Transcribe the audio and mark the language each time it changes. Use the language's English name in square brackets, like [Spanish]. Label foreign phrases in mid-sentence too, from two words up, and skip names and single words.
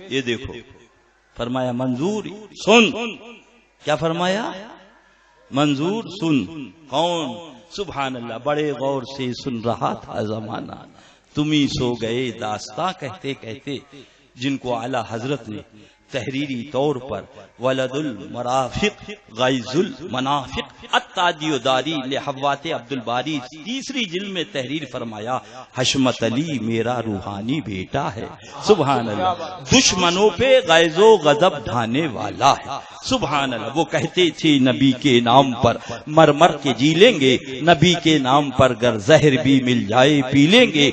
[Urdu] یہ دیکھو فرمایا منظور سن. کیا فرمایا؟ منظور سن. کون؟ سبحان اللہ. بڑے غور سے سن رہا تھا زمانہ، تم ہی سو گئے داستاں کہتے کہتے. جن کو اعلی حضرت نے تحریری طور پر ولد المرافق غیظ المنافق التاجی داری لحوات عبد الباری تیسری جلد میں تحریر فرمایا حشمت علی میرا روحانی بیٹا ہے. سبحان اللہ. دشمنوں پہ غیظ و غضب ڈھانے والا ہے. سبحان اللہ. وہ کہتے تھے نبی کے نام پر مر مر کے جی لیں گے، نبی کے نام پر گر زہر بھی مل جائے پی لیں گے.